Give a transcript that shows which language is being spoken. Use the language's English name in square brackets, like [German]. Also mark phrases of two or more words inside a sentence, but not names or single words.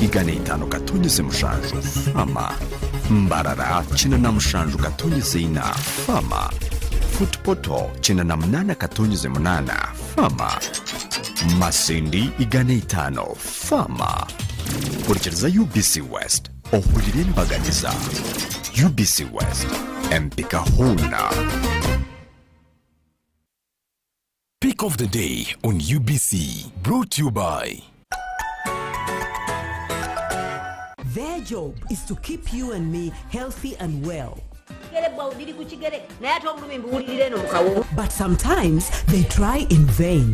[English] 5.7 Fama, Mbarara 97.4 Fama, Futpoto 98.8 Fama, Masindi 5 Fama. [Tooro] Kurikiriza UBC West ohulire embaganiza. UBC West empika huna. [English] Pick of the day on UBC, brought to you by. Their job is to keep you and me healthy and well. But sometimes they try in vain.